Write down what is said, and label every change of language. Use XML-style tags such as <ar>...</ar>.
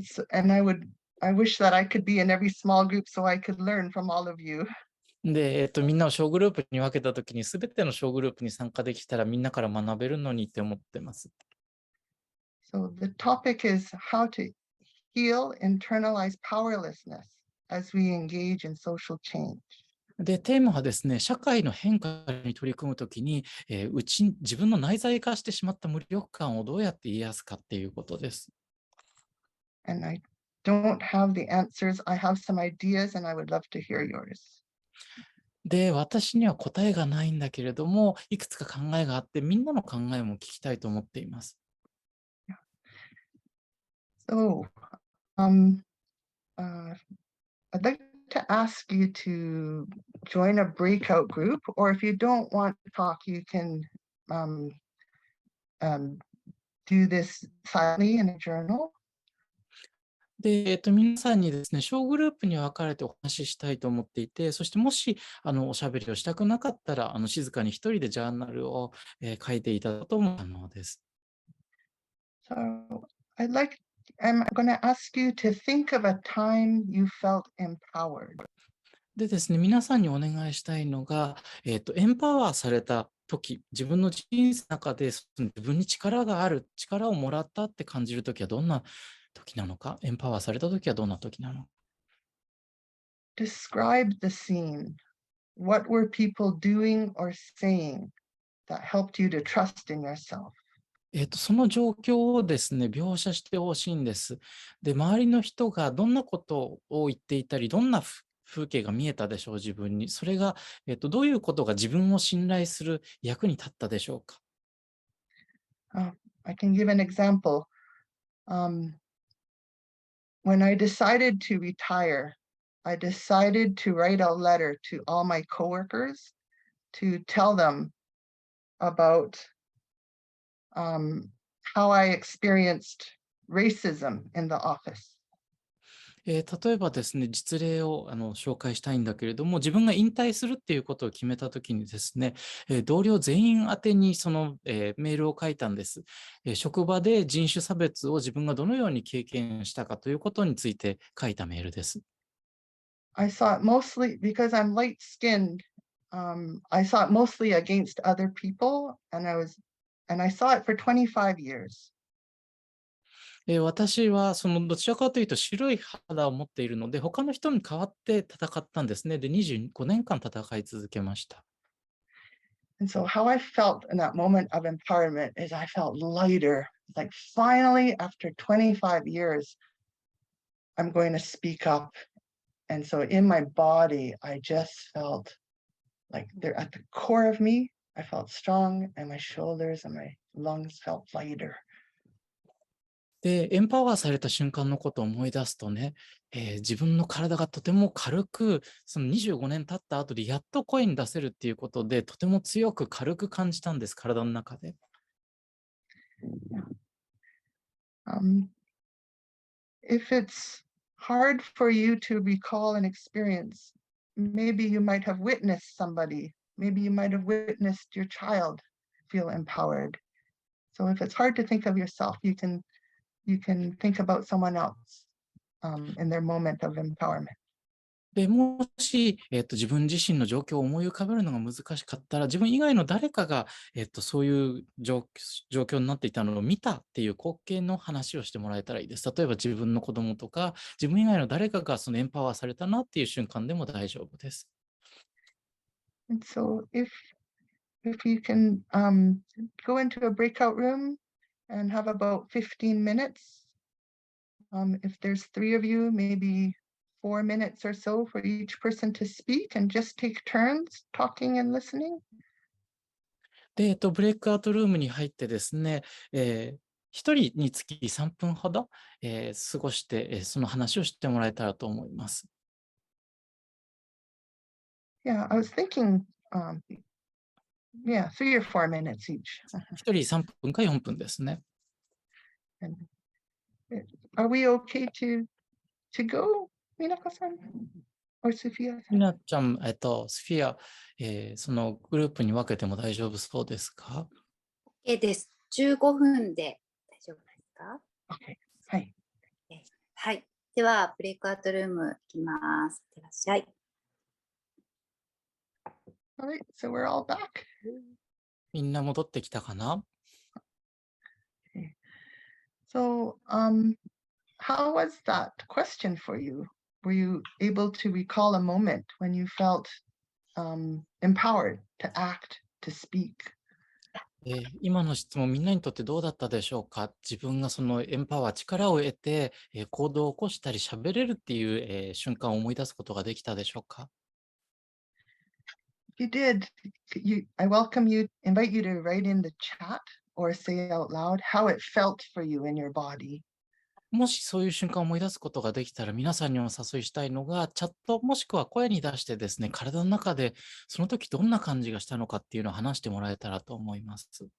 <en>I wish that I could be in every small group so I could learn from all of you.</en> <ja>で、みんなを小グループに分けたときに、すべての小グループに参加できたらみんなから学べるのにって思ってます。</ja> <en>So the topic is how to heal internalized powerlessness as we engage in social change.</en> <ja>で、テーマはですね、社会の変化に取り組むときに、自分の内在化してしまった無力感をどうやって癒すかっていうことです。</ja> <en>And I don't have the answers. I have some ideas and I would love to hear yours.</en> <ja>で、私には答えがないんだけれども、いくつか考えがあって、みんなの考えも聞きたいと思っています。</ja> <en>So, I'd like to ask you to join a breakout group, or if you don't want to talk, you can do this silently in a journal.</en> <ja>で、皆さんにですね、小グループに分かれてお話ししたいと思っていて、そしてもし、おしゃべりをしたくなかったら、静かに一人でジャーナルを、書いていただくことも可能です。</ja> <en>So I'm going to ask you to think of a time you felt empowered.</en> <ja>でですね、皆さんにお願いしたいのが、エンパワーされた時、自分の人生の中で自分に力がある、力をもらったって感じる時はどんな時なのか、エンパワーされた時はどんな時なのか。</ja> <en>Describe the scene. What were people doing or saying that helped you to trust in yourself?</en> <ja>その状況をですね、描写してほしいんです。で、周りの人がどんなことを言っていたり、どんな風景が見えたでしょう、自分に。それが、どういうことが自分を信頼する役に立ったでしょうか。</ja> <en>I can give an example. When I decided to retire, I decided to write a letter to all my coworkers to tell them about how I experienced racism in the office.</en> <ja>例えばですね、実例を紹介したいんだけれども、自分が引退するっていうことを決めたときにですね、同僚全員宛てにその、メールを書いたんです。職場で人種差別を自分がどのように経験したかということについて書いたメールです。</ja> <en>I saw it mostly because I'm light-skinned. I saw it mostly against other people, and I saw it for 25 years.</en> <ja>私はどちらかというと白い肌を持っているので、他の人に代わって戦ったんですね。で、25年間戦い続けました。</ja> <en>And so how I felt in that moment of empowerment is I felt lighter. Like finally, after 25 years, I'm going to speak up. And so in my body, I just felt like they're at the core of me. I felt strong, and my shoulders and my lungs felt lighter.</en> <ja>で、エンパワーされた瞬間のことを思い出すとね、自分の体がとても軽く、その25年経った後でやっと声に出せるっていうことで、とても強く軽く感じたんです、体の中で。</ja> <en>If it's hard for you to recall an experience, maybe you might have witnessed somebody, maybe you might have witnessed your child feel empowered. So if it's hard to think of yourself, you can think about someone else in their moment of empowerment.</en> <ja>でもし、自分自身の状況を思い浮かべるのが難しかったら、自分以外の誰かが、そういう状況になっていたのを見たっていう光景の話をしてもらえたらいいです。例えば自分の子供とか、自分以外の誰かがそのエンパワーされたなっていう瞬間でも大丈夫です。</ja> <en>And so if you can go into a breakout room and have about 15 minutes, if there's 3 of you, maybe 4 minutes or so for each person to speak and just take turns talking and listening.</en> <ja>で、ブレイクアウトルームに入ってですね、1人につき3分ほど、過ごして、その話をしてもらえたらと思います。</ja> <en>Yeah, I was thinking, yeah, 3 or 4 minutes each.</en> <ja>1人3分か4分ですね。</ja> <en>And are we okay to go, Minaka-san or Sophia-san?</en> <ja>みなちゃん、スフィア、そのグループに分けても大丈夫そうですか？ OK です。15分で大丈夫ですか？</ja> <en>Okay,</en> <ja>はい。はい。では、ブレイクアウトルーム行きます。いってらっしゃい。</ja> <en>All right, so we're all back.</en> <ja>みんな戻ってきたかな？</ja> <en>So, how was that question for you? Were you able to recall a moment when you felt empowered to act, to speak?</en> <ja>今の質問、みんなにとってどうだったでしょうか？自分がそのエンパワー、力を得て、行動を起こしたり喋れるっていう、瞬間を思い出すことができたでしょうか？</ja> <en>If you did, I welcome you, invite you to write in the chat or say out loud how it felt for you in your body.</en> <ja>もしそういう瞬間を思い出すことができたら、皆さんにお誘いしたいのが、チャットもしくは声に出してですね、体の中でその時どんな感じがしたのかっていうのを話してもらえたらと思います。</ja>